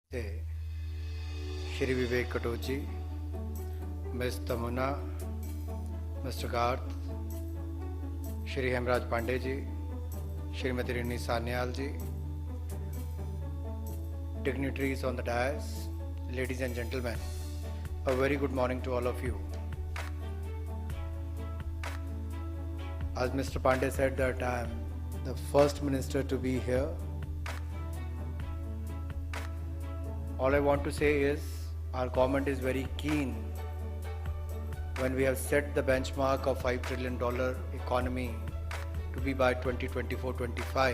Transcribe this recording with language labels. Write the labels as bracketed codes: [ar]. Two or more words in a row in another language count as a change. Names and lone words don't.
[hi] से श्री विवेक कटोची, मिस तमुना, मिस्टर गार्थ, श्री हेमराज पांडे जी, श्रीमती रिनी सान्याल जी, [en] dignitaries on the dais, ladies and gentlemen, a very good morning to all of you. As Mr. Pandey said that I am the first minister to be here, all I want to say is our government is very keen when we have set the benchmark of $5 trillion economy to be by 2024-25.